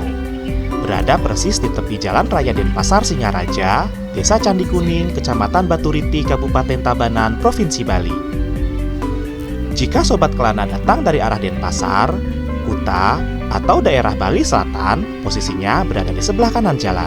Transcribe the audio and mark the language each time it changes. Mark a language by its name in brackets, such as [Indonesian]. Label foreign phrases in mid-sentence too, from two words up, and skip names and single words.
[Indonesian] Berada persis di tepi Jalan Raya Denpasar Singaraja, Desa Candi Kuning, Kecamatan Baturiti, Kabupaten Tabanan, Provinsi Bali. Jika Sobat Kelana datang dari arah Denpasar, Kuta, atau daerah Bali Selatan, posisinya berada di sebelah kanan jalan.